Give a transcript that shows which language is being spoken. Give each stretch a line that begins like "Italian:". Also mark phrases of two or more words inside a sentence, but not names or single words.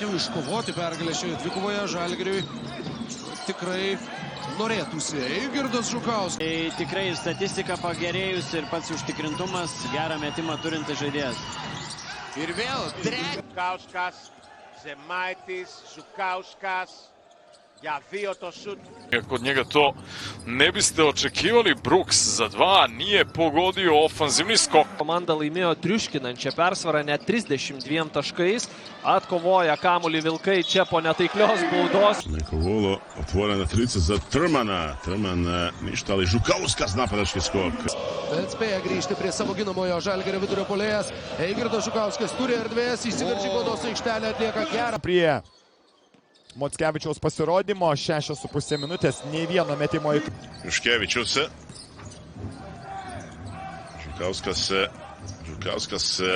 Lithuanian: Jau iškovoti pergalę šioje dvikovoje Žalgiriui tikrai norėtųsi. Eigirdas Žukauskas. Tai tikrai ir statistika pagerėjus ir pats užtikrintumas, gerą metimą turintis žaidėjas. Ir vėl Žukauskas, Žemaitis, Žukauskas.
Croatian: Ja, bio to šut. Kod njega to ne biste očekivali, Brooks za 2 nije pogodio ofanzivni skok.
Lithuanian: Komanda laimėjo triuškinančią persvarą net 32 taškais. Atkovoja kamuolį Vilkai čia po netaiklios baudos.
Croatian: Nekovolo otvorena 30 za Trmana. Trman ništa, ali Žukauskas napadački skok.
Lithuanian: Bet spėja grįžti prie savo ginamojo Žalgirio vidurio puolėjas. Eigirdas Žukauskas turi erdvės, įsiveržė baudos aikštelę, atlieka gerą. Prie Mockevičiaus pasirodymo, 6,5 minutės, nei vieno metimo į... Juškevičius. Žukauskas.